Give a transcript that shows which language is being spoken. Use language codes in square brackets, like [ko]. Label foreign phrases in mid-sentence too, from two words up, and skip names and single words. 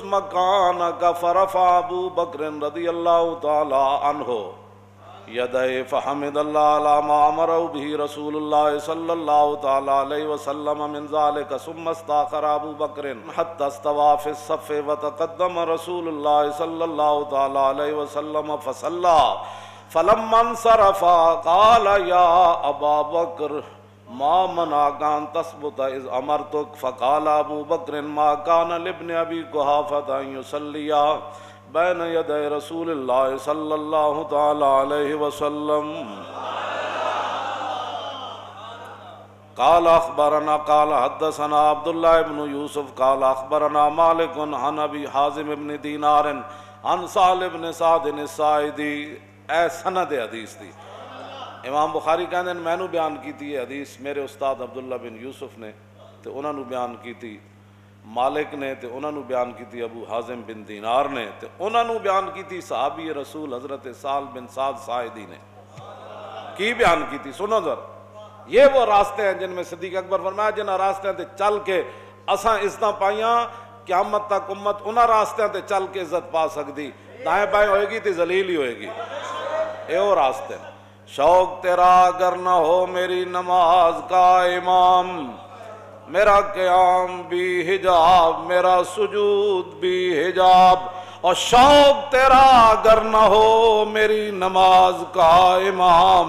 [ar] مکانک فرفع ابو بکر رضی اللہ تعالی عنہ یدہ فحمد اللہ علی ما امرہ به رسول اللہ صلی اللہ تعالی علیہ وسلم من ذلك ثم استاخر ابو بکر حتى استوى في الصف وتقدم رسول اللہ صلی اللہ تعالی علیہ وسلم فصلى فلما انصرف قال یا ابا بکر ما منعك ان تثبت اذ امرتك فقال ابو بکر ما كان لابن ابي قحافة ان يصلي بین یدی رسول اللہ صلی اللہ تعالی علیہ وسلم۔ قال اخبرنا قال حدثنا عبداللہ بن یوسف قال اخبرنا مالک عن ابی حازم بن دینار عن سہل بن سعد الساعدی۔ [pa] اے سند حدیث دی امام بخاری کہندے میں نو بیان کیتی ہے حدیث میرے استاد عبداللہ بن یوسف نے تے انہاں نو بیان کیتی مالک نے تے انہاں نو بیان کیتی ابو حازم بن دینار نے تے انہاں نو بیان کیتی صحابی رسول حضرت سہل بن سعد ساعدی نے کی بیان کیتی۔ [ur] سنو ذرا، یہ وہ راستے ہیں جن میں صدیق اکبر فرمایا [pa] جنہ راستے تے چل کے اساں عزتاں پائیاں، قیامت تک امت انہاں راستے تے چل کے عزت پا سکتی، دائیں بائیں ہوئے گی تے ذلیل ہی ہوئے گی۔ [ur] اے وہ راستے ہیں۔ شوق تیرا اگر نہ ہو میری نماز کا امام، میرا قیام بھی حجاب میرا سجود بھی حجاب، اور شوق تیرا اگر نہ ہو میری نماز کا امام۔